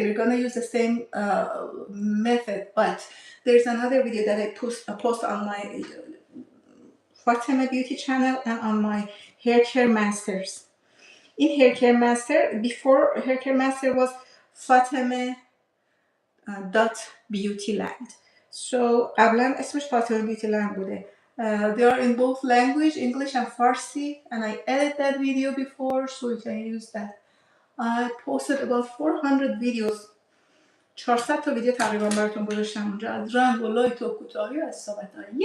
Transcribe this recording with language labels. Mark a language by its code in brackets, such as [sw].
[en] We're going to use the same method, but there's another video that I post on my Fatima Beauty channel and on my Hair Care Masters. In Hair Care Master, before Hair Care Master was Fatima.Beautyland. [fa] So قبلا اسمش فاطمه بیوتی لند بوده. [en] They are in both language, English and Farsi, and I edited that video before, so you can use that. I posted about 400 videos. [fa] 400 تا ویدیو تقریبا براتون گذاشتم اونجا از رنگ و لایت و کوتاهی و از صحبت‌ها.